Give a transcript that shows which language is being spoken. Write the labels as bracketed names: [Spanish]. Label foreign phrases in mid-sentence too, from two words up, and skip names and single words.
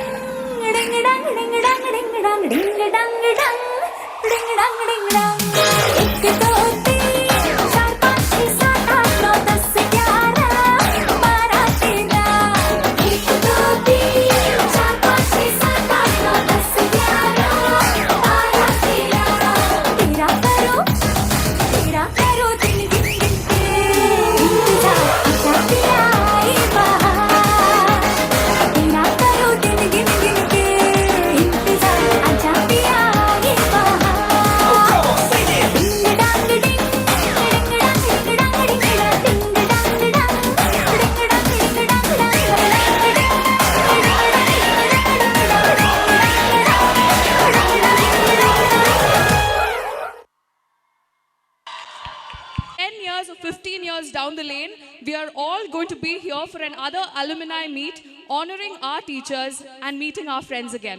[Hindi] ding dang ding dang ding dang ding dang dang ding dang ding dang एक दो तीन चार पाँच छः सात आठ नौ 10 11 12 13 एक दो तीन चार पाँच छः सात आठ नौ 10 11 12 13 तेरा करो दिन गिन गिन के इंतजार आजा पिया ये बहार तेरा करो दिन गिन गिन के इंतजार आजा पिया ये बहार डिंग डांग डिंग डिंग डांग डिंग डांग डिंग डांग डिंग डांग डिंग डांग [English] Ten years or 15 years down the lane, we are all going to be here for another alumni meet, honoring our teachers and meeting our friends again.